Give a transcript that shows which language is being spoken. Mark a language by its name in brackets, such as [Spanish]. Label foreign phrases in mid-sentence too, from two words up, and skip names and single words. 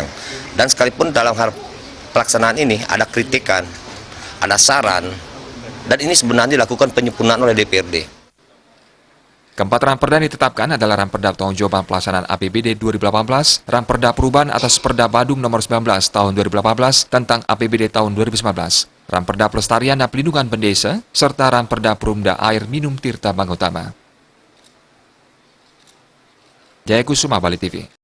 [Indonesian] Dan sekalipun dalam hal pelaksanaan ini ada kritikan, ada saran, dan ini sebenarnya dilakukan penyempurnaan oleh DPRD. Keempat ramperda ditetapkan adalah ramperda pertanggungjawaban pelaksanaan APBD 2018, ramperda perubahan atas Perda Badung nomor 19 tahun 2018 tentang APBD tahun 2019, ramperda pelestarian dan pelindungan pendesa, serta ramperda perumda air minum Tirta Bangutama. Jaya Kusuma, Bali TV.